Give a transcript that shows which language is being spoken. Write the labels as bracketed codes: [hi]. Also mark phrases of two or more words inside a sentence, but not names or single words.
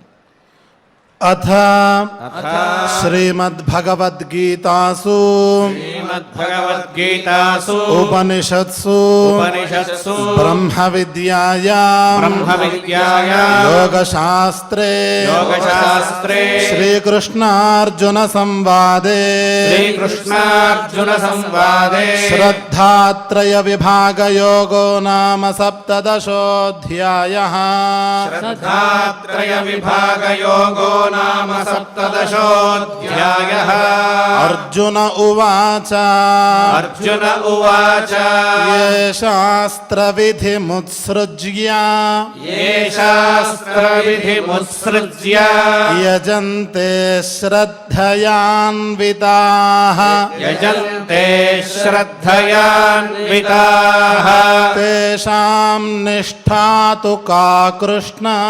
[sa] అథ శ్రీమద్భగవద్గీతాసు ఉపనిషత్సు బ్రహ్మ విద్యాయాం యోగశాస్త్రే శ్రీకృష్ణార్జున సంవాదే శ్రద్ధాత్రయ విభాగ యోగో నామ సప్తదశోऽధ్యాయః. नाम सप्तदशोऽध्यायः. अर्जुन उवाच ये शास्त्रविधिमुत्सृज्य यजन्ते श्रद्धयान्विताः तेषां निष्ठा तु का कृष्ण